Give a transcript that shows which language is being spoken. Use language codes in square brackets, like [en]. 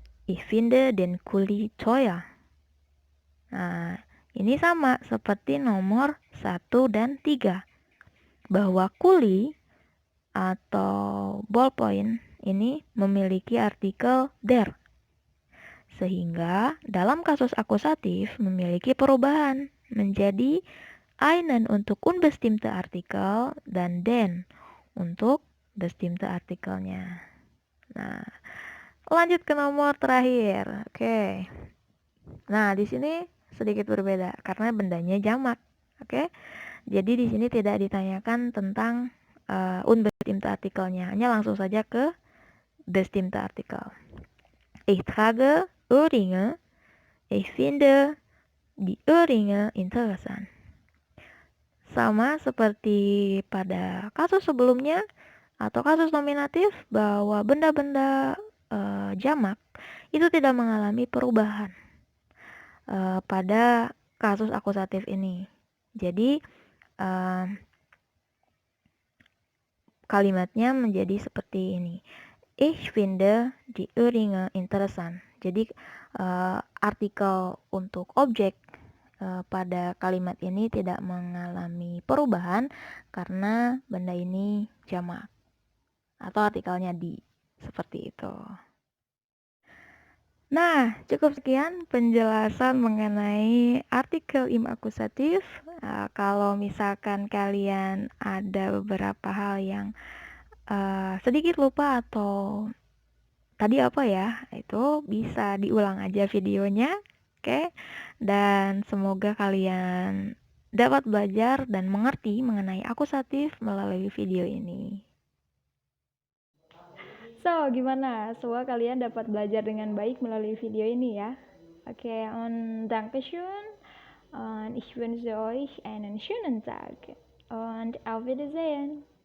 [de] Ich finde den Kuli teuer. [id] Nah, ini sama seperti nomor 1 dan 3. Bahwa kuli atau ballpoint ini memiliki artikel der. Sehingga dalam kasus akusatif memiliki perubahan menjadi einen untuk unbestimmte artikel dan den untuk bestimmte artikelnya. Nah, lanjut ke nomor terakhir. Oke. Nah, di sini sedikit berbeda karena bendanya jamak. Oke. Jadi di sini tidak ditanyakan tentang unbestimmte artikelnya, hanya langsung saja ke bestimmte artikel. [de] Ich trage Ohrringe. Ich finde die Ohrringe interessant. [id] Sama seperti pada kasus sebelumnya atau kasus nominatif, bahwa benda-benda jamak itu tidak mengalami perubahan pada kasus akusatif ini. Jadi kalimatnya menjadi seperti ini. [de] Ich finde die Ohrringe interessant. [id] Jadi artikel untuk objek pada kalimat ini tidak mengalami perubahan karena benda ini jamak atau artikelnya di, seperti itu. Nah, cukup sekian penjelasan mengenai artikel im akusatif. Kalau misalkan kalian ada beberapa hal yang sedikit lupa atau tadi apa ya, itu bisa diulang aja videonya. Oke. Dan semoga kalian dapat belajar dan mengerti mengenai akusatif melalui video ini. So, gimana? Semoga kalian dapat belajar dengan baik melalui video ini ya. [de] Oke, und Dankeschön. Und ich wünsche euch einen schönen Tag. Und auf Wiedersehen.